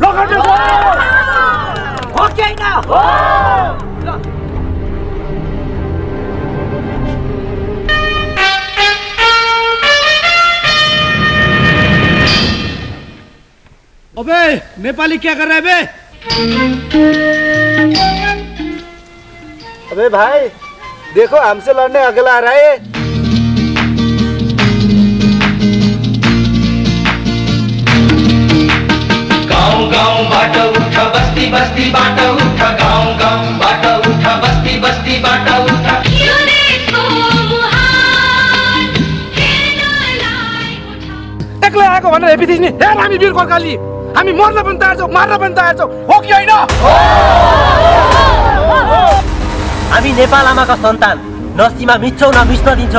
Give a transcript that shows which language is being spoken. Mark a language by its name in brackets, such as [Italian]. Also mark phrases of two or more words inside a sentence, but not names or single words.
[Nepali] हो कि होइन? [Hindi] अबे नेपाली क्या कर रहा है बे? अबे भाई देखो, हमसे लड़ने अगला आ रहा है। [Nepali] गाँव गाँव बाट उठ, बस्ती बस्ती बाट उठ, गाँव गाँव बाट उठ, बस्ती बस्ती बाट उठ। एक्लै आएको भनेर हेपी थिइस् नि? हेर, हामी वीर गोर्खाली, हामी मर्न पनि तयार छौँ, मार्न पनि तयार छौँ। हो कि होइन? हामी नेपाल आमाका सन्तान, न सीमा मिच्छौ न मिच्न दिन्छौ।